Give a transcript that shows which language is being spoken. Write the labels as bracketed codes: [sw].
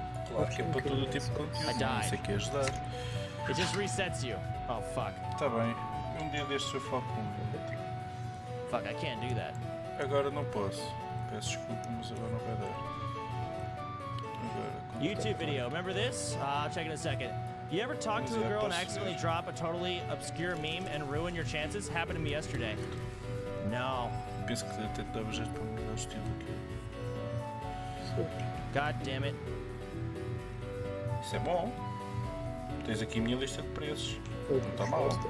[pt] Claro que é para todo o tipo de conteúdo. Não sei que ajudar. [en] It just resets you. Oh fuck. [pt] Tá bem. Dia destes eu falo com ele. [en] Fuck, I can't do that. [pt] Agora não posso. Peço desculpa, mas agora não vai dar. [en] YouTube video, remember this? I'll check in a second. You ever talk to a girl and accidentally drop a totally obscure meme and ruin your chances? Happened to me yesterday. No. [pt] Penso que até dava jeito para mudar o estilo aqui. [en] God damn it. [pt] Isso é bom. Tens aqui a minha lista de preços. Não está mal.